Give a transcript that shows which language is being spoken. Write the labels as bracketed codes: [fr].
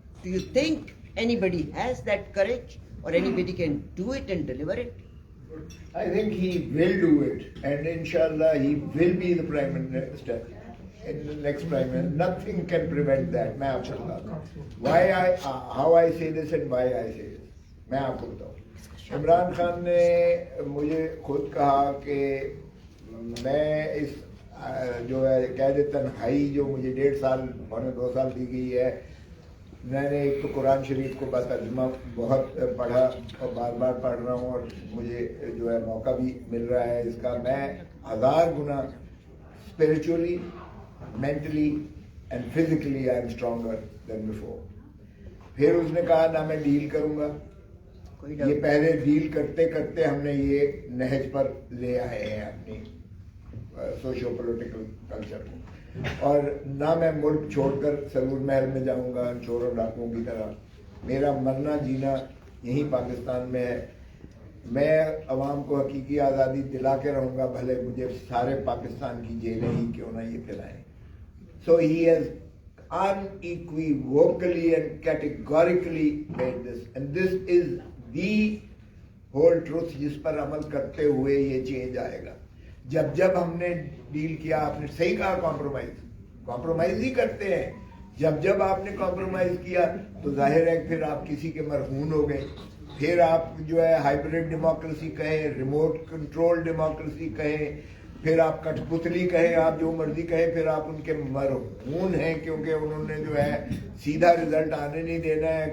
[en] Do you think anybody has that courage or anybody can do it and deliver it? I think he will do it, and inshallah he will be the Prime Minister. In the next Prime Minister, nothing can prevent that. [ur] میں آپ کو بتاتا ہوں [en] how I say this and why I say this. [ur] میں آپ کو بتاؤں, عمران خان نے مجھے خود کہا کہ میں اس جو ہے قید تنہائی جو مجھے 1.5 سال پونے 2 سال دی گئی ہے, میں نے ایک تو قرآن شریف کو بترجمہ بہت پڑھا اور بار بار پڑھ رہا ہوں, اور مجھے جو ہے موقع بھی مل رہا ہے اس کا. میں 1000 گنا [en] spiritually, mentally and physically I am stronger than before. [ur] پھر اس نے کہا نہ میں ڈیل کروں گا. یہ پہلے ڈیل کرتے کرتے ہم نے یہ نہج پر لے آئے ہیں اپنی سوشو پولیٹیکل کلچر کو, اور نہ میں ملک چھوڑ کر سرور محل میں جاؤں گا چوروں ڈاکوؤں کی طرح. میرا مرنا جینا یہیں پاکستان میں ہے. میں عوام کو حقیقی آزادی دلا کے رہوں گا, بھلے مجھے سارے پاکستان کی جیلیں ہی کیوں نہ یہ پلائیں. [en] So he has unequivocally and categorically made this, and this is the whole truth [ur] جس پر عمل کرتے ہوئے یہ چینج آئے گا. جب ہم نے ڈیل کیا, آپ نے صحیح کہا, کمپرومائز ہی کرتے ہیں. جب آپ نے کمپرومائز کیا تو ظاہر ہے پھر آپ کسی کے مرہون ہو گئے. پھر آپ جو ہے ہائبرڈ ڈیموکریسی کہیں, ریموٹ کنٹرول ڈیموکریسی کہیں, پھر آپ کٹھ پتلی کہیں, آپ جو مرضی کہیں, پھر آپ ان کے مرہون ہیں کیونکہ انہوں نے جو ہے سیدھا رزلٹ آنے نہیں دینا ہے.